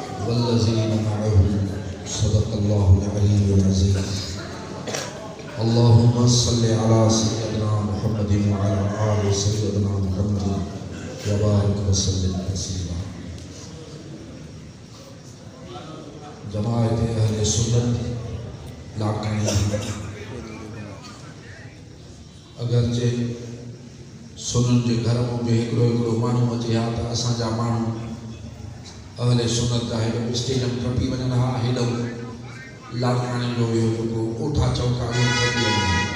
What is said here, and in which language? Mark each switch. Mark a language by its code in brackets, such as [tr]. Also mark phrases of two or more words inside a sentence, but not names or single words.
[ar] والذين معه صدق الله العلي العظيم. اللهم صل على سيدنا محمد و على آل سيدنا محمد و بارك و سلم تسليما. [sd] जमाअत अहले सुन्नत लाखणी अगरचे सुनन जे घर में भी हिकिड़ो हिकिड़ो माण्हू अचे हा त असांजा माण्हू अहले सुन्नत जा हेॾो स्टेज में टपी वञनि हा, हेॾो लाखणी जो इहो जेको ओठा चौका टपी वञनि,